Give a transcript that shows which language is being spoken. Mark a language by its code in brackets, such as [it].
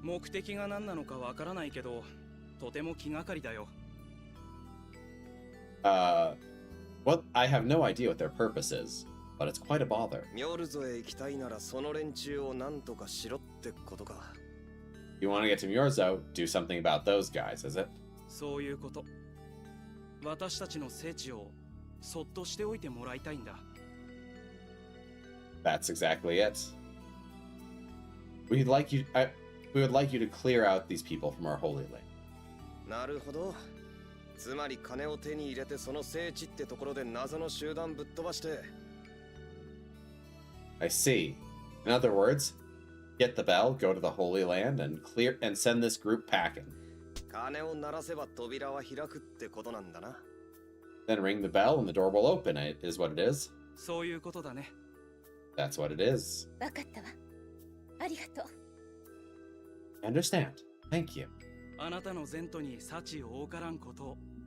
[ja] 目的が何なのかわからないけど、とても気がかりだよ。 [en] What I have no idea what their purpose is, but it's quite a bother. [ja] ミョルゾへ行きたいならその連中を何とかしろってことか。 [en] You want to get to Myorzo, do something about those guys, is it? [ja] そういうこと。私たちの聖地をそっとしておいてもらいたいんだ。 [en] That's exactly it. We would like you to clear out these people from our holy land. [ja] なるほど。つまり金を手に入れてその聖地ってところで謎の集団ぶっ飛ばして。 [en] I see. In other words, get the bell, go to the Holy Land, and send this group packing. [ja] 鐘を鳴らせば扉は開くってことなんだな。 [en] Then ring the bell and the door will open. It is what it is. [ja] そういうことだね。 [en] That's what it is. [ja] わかったわ。ありがとう。 [en] I understand. Thank you. [ja] あなたの前途に幸多からんことを。